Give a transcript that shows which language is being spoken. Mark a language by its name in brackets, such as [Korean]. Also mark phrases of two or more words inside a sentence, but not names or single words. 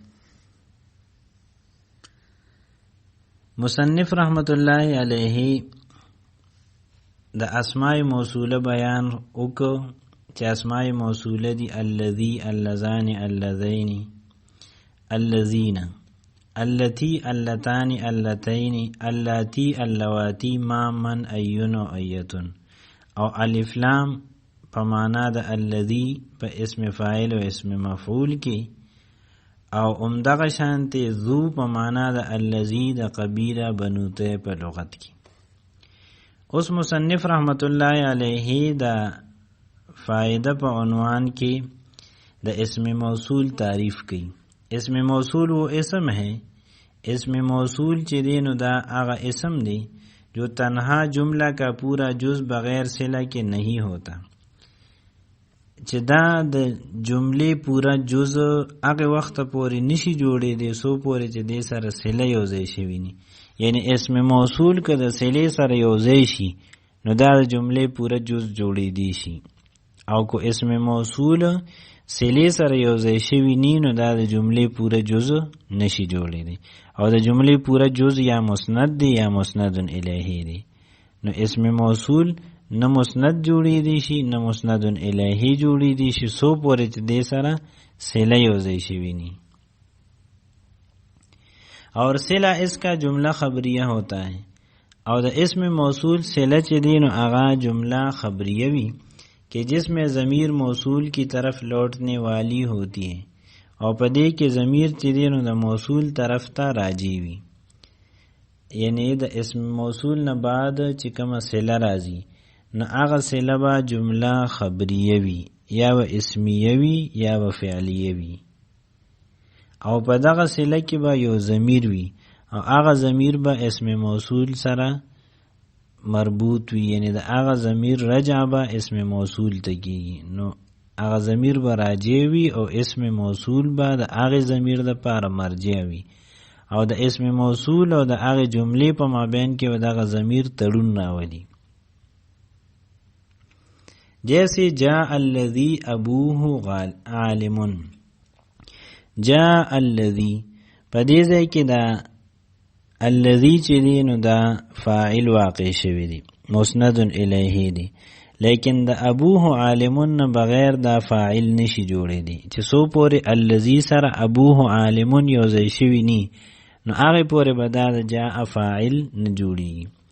[Pashto] مصنف رحمت الله علیه د اسماء موصوله بیان وکړو چې اسماء موصوله دي [Arabic] الذی، اللذان، اللذین، الذین، اللتی، اللتان، اللتین، اللاتی، اللواتی، ما، من، ایون و ایتن. [Pashto] او الف لام په معنا د الذی په اسم فاعل او اسم مفعول کې، او عمدغه شانته ذو په معنا د الذی د قبیله بنو ته په لغت کې. اوس مصنف رحمت الله علیه د فائدہ په عنوان کې د اسم موصول تعریف کړي. اسم موصول وہ اسم ہے، اسم موصول چې دی نو دا هغه اسم دی [Urdu] جو تنہا جملہ کا پورا جز بغیر صلہ کے نہیں ہوتا. [Pashto] چې دا د جملې پورا جز هغه وخت پورې نشي جوړې دي سو پورې چې دې سره صله یو ځای شي وي. یعنی اسم موصول که د صله سره یو ځای شي نو دا د جملې پورا جز جوړې دي شي، او کو اسم موصول صله سره یو ځای شي ني نو دا د جملې پورا جز نشي جوړې دي، او د جملې پورا جز یا مسند دی یا مسند الیه دی. نو اسم موصول نه مسند جوړی دی شي نه مسند الیه جوړی دی شي سو پورې چې دې سره صله یو ځای شي ویني. [Urdu] اور صلہ اس کا جملہ خبریہ ہوتا ہے، [Pashto] اور د اسم موصول صلہ چې دی نو هغه جملہ خبریہ وی [Urdu] کہ جس میں ضمیر موصول کی طرف لوٹنے والی ہوتی ہے، [Pashto] اور پدې کې ضمیر چې دی نو د موصول طرف ته راځي وي. یعنی د اسم موصول نه بعد چې کومه صله راځي نو هغه صله به جمله خبریه وي یا و اسمیه وي یا و فعلیه وي، او په دغه صله کې به یو ضمیر وي او هغه ضمیر به اسم موصول سره مربوط وي. یعنی د هغه ضمیر رجع به اسم موصول ته کیږي، نو هغه ضمیر به راجع وي او اسم موصول به د هغه ضمیر د پاره مرجع وي، او د اسم موصول او د هغه جملې په مابین کې به دغه ضمیر تړون راولي. جیسے [Arabic] جاء الذی ابوه عالم، جاء الذی [Pashto] پدې ځای کې دا الذی چې دی نو دا فاعل واقع شوی دی مسند الیه دی، لیکن د [Arabic] ابوه عالم [Pashto] بغیر دا فاعل نشي جوړې دی چې سو پورې الذی سره [Arabic] ابوه عالم [Pashto] یو ځای شوی نی نو هغه پورې به دا جاء فاعل نه جوړي.